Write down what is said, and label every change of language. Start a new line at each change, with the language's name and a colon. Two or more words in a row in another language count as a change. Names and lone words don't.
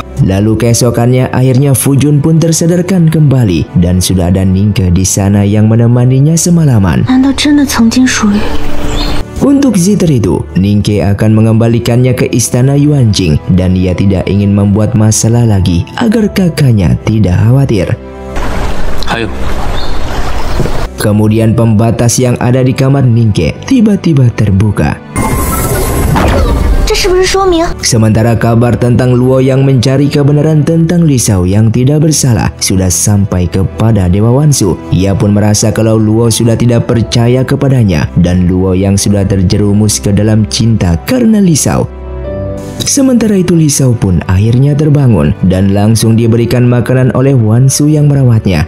Indonesian: Lalu keesokannya akhirnya Fujun pun tersadarkan kembali dan sudah ada Ningke di sana yang menemaninya semalaman.
Chinese: 难道真的曾经属于？
Indonesian: Untuk zither itu, Ningke akan mengembalikannya ke istana Yuanjing dan ia tidak ingin membuat masalah lagi agar kakaknya tidak khawatir. Kemudian pembatas yang ada di kamar Ningke tiba-tiba terbuka.
Chinese: 这是不是说明
Indonesian: Sementara kabar tentang Luo yang mencari kebenaran tentang Li Shao yang tidak bersalah sudah sampai kepada Dewa Wansu. Ia pun merasa kalau Luo sudah tidak percaya kepadanya dan Luo yang sudah terjerumus ke dalam cinta karena Li Shao. Sementara itu Li Shao pun akhirnya terbangun dan langsung diberikan makanan oleh Wansu yang merawatnya.